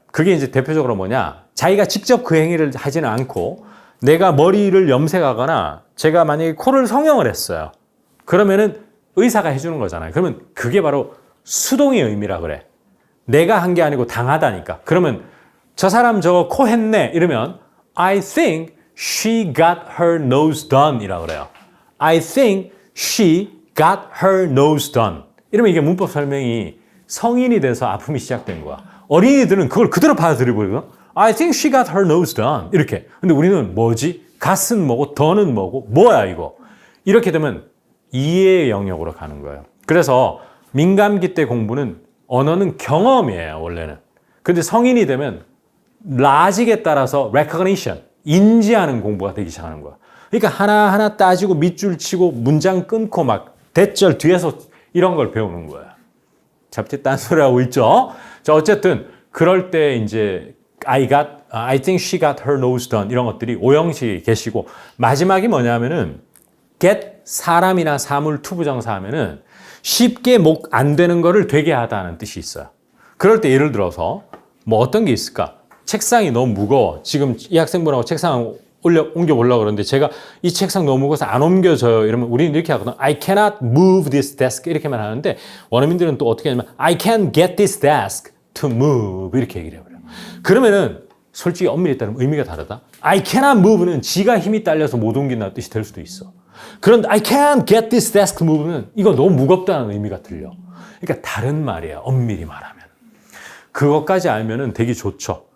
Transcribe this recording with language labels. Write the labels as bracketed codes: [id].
[ko] 그게 이제 대표적으로 뭐냐. 자기가 직접 그 행위를 하지는 않고 내가 머리를 염색하거나 제가 만약에 코를 성형을 했어요. 그러면은 의사가 해주는 거잖아요. 그러면 그게 바로 수동의 의미라 그래. 내가 한 게 아니고 당하다니까. 그러면 저 사람 저거 코 했네 이러면 [en] I think she got her nose done [ko] 이라 그래요. [en] I think she got her nose done. [ko] 이러면 이게 문법 설명이 성인이 돼서 아픔이 시작된 거야. 어린이들은 그걸 그대로 받아들여버리거든. [en] I think she got her nose done. [ko] 이렇게. 근데 우리는 뭐지? gat은 뭐고 done은 뭐고 뭐야 이거. 이렇게 되면 이해의 영역으로 가는 거예요. 그래서 민감기 때 공부는 언어는 경험이에요, 원래는. 근데 성인이 되면 라직에 따라서 recognition, 인지하는 공부가 되기 시작하는 거야. 그러니까 하나하나 따지고 밑줄 치고 문장 끊고 막 대절 뒤에서 이런 걸 배우는 거야. 잡지 딴소리 하고 있죠? 자, 어쨌든 그럴 때 이제 [en] I got I think she got her nose done [ko] 이런 것들이 오형식이 계시고 마지막이 뭐냐면은 get 사람이나 사물 투부정사 하면은 쉽게 목 안 되는 거를 되게 하다는 뜻이 있어요. 그럴 때 예를 들어서 뭐 어떤 게 있을까? 책상이 너무 무거워. 지금 이 학생분하고 책상 옮겨보려고 그러는데 제가 이 책상 너무 무거워서 안 옮겨져요. 이러면 우리는 이렇게 하거든. [en] I cannot move this desk [ko] 이렇게만 하는데 원어민들은 또 어떻게 하냐면 [en] I can get this desk to move [ko] 이렇게 얘기를 해버려요. 그러면은 솔직히 엄밀히 따르면 의미가 다르다. [en] I cannot move [ko] 는 지가 힘이 딸려서 못 옮긴다는 뜻이 될 수도 있어. [en] 그런데 I can't get this desk to move는 [ko] 이거 너무 무겁다는 의미가 들려. 그러니까 다른 말이에요. 엄밀히 말하면. 그것까지 알면은 되게 좋죠.